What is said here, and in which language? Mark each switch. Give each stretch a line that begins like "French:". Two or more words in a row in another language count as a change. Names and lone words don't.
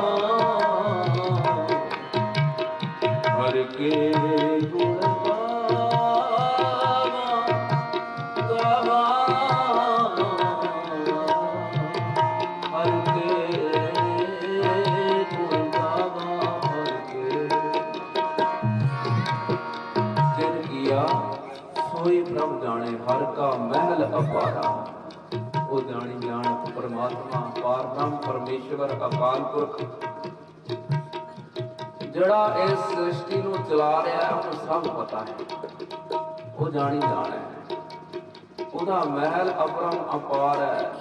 Punjabi: हर के गुण गावा हर के गुण गावा हर के जिन किया सोई प्रभ जाने हर का महल अपारा ਉਹ ਜਾਣੀ ਜਾਣਤ ਪਰਮਾਤਮਾ ਪਾਰ ਬ੍ਰਹਮ ਪਰਮੇਸ਼ਵਰ ਅਕਾਲ ਪੁਰਖ ਜਿਹੜਾ ਇਸ ਸ੍ਰਿਸ਼ਟੀ ਨੂੰ ਚਲਾ ਰਿਹਾ ਹੈ ਉਹਨੂੰ ਸਭ ਪਤਾ ਹੈ ਉਹ ਜਾਣੀ ਜਾਣ ਹੈ ਉਹਦਾ ਮਹਿਲ ਅਪਰਮ ਅਪਾਰ ਹੈ